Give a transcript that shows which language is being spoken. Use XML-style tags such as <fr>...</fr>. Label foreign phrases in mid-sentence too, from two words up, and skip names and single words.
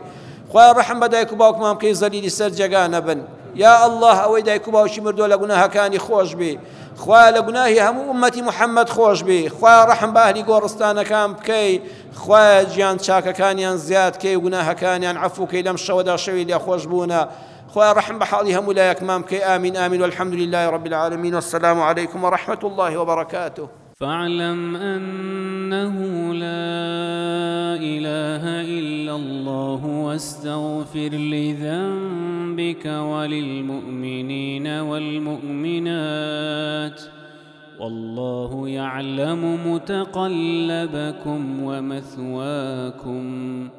<ckb>خوای ڕەحم بە دایک و باوکمان بکەی زەلیلی سەر جێگا نەبن</ckb> <ar>یا الله</ar> <ckb>ئەوەی دایک و باوکی مردووە لە گوناهەکانی خۆش بێ خوای لە گوناهی هەموو ئومەتی محەممەد خۆش بێ خوای ڕەحم بە ئەهلی گۆڕستانەکان بکەی خوای گیان چاکەکانیان زیاد کەی و گوناهەکانیان عەفو کەی لەم شەوەدا شەوی لێ خۆش بوونە خوای رحم بحالي هم ولايك مامكي</ckb> <ar>آمين آمين والحمد لله رب العالمين والسلام عليكم ورحمة الله وبركاته فاعلم أنه لا إله إلا الله واستغفر لذنبك وللمؤمنين والمؤمنات والله يعلم متقلبكم ومثواكم</ar>